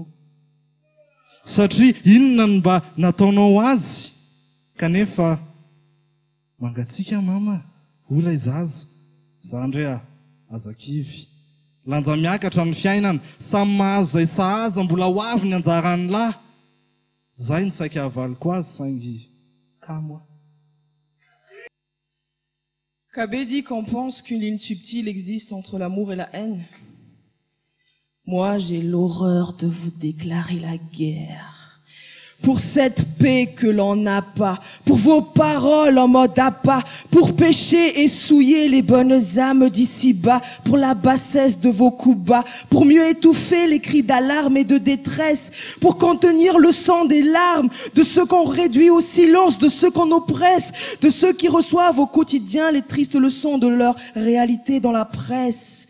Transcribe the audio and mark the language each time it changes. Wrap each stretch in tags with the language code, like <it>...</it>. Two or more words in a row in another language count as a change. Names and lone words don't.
<mg>Satria inona ny mba nataonao azy, kanefa mangatsika mama, olay zaza, zandre azakivy. Lanja miakatra ny fiainana, samy mahazo izay sahaza, mbola ho avy ny anjarany lahy. Zay ny saika havaliko azy, saingy kamo.</mg> <fr>Kabé dit qu'on pense qu'une ligne subtile existe entre l'amour et la haine. Moi, j'ai l'horreur de vous déclarer la guerre. Pour cette paix que l'on n'a pas, pour vos paroles en mode appât, pour pécher et souiller les bonnes âmes d'ici-bas, pour la bassesse de vos coups bas, pour mieux étouffer les cris d'alarme et de détresse, pour contenir le sang des larmes de ceux qu'on réduit au silence, de ceux qu'on oppresse, de ceux qui reçoivent au quotidien les tristes leçons de leur réalité dans la presse.</fr>